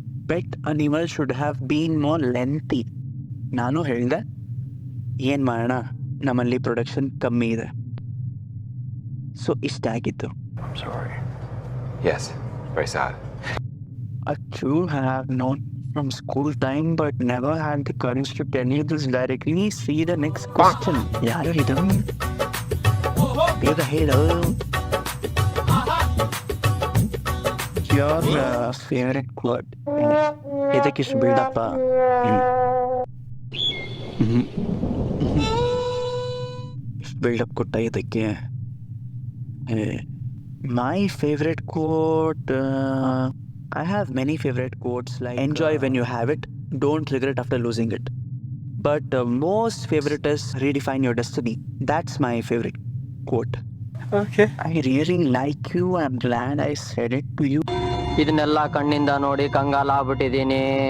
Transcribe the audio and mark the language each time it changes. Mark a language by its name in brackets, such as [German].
[English] Pet animal should have been more lengthy. [Kannada] ನಾನು ಹೇಳಿದೆ, ಏನು ಮಾಡೋಣ, ನಮ್ಮಲ್ಲಿ ಪ್ರೊಡಕ್ಷನ್ ಕಮ್ಮಿ ಇದೆ. ಸೊ ಇಷ್ಟ ಆಗಿತ್ತು. [English] Yes, very sad. Achu have known from school time but never had the courage to tell you this directly. See the next question. [Kannada] ಯಾರು ಇದು? ಬೇಗ ಹೇಳು. [English] Your favorite quote. [Kannada] ಇದಕ್ಕಿಷ್ಟು ಬಿಲ್ಡಪ್ಪ. ಇಷ್ಟು ಬಿಲ್ಡಪ್ ಕೊಟ್ಟ ಇದಕ್ಕೆ. [English] My favorite quote, I have many favorite quotes like enjoy when you have it, don't regret after losing it. But most favorite is redefine your destiny. That's my favorite quote. Okay. I really like you. I'm glad I said it to you. [Kannada] ಇದನ್ನೆಲ್ಲ ಕಣ್ಣಿಂದ ನೋಡಿ ಕಂಗಾಲಾಗ್ಬಿಟ್ಟಿದ್ದೀನಿ.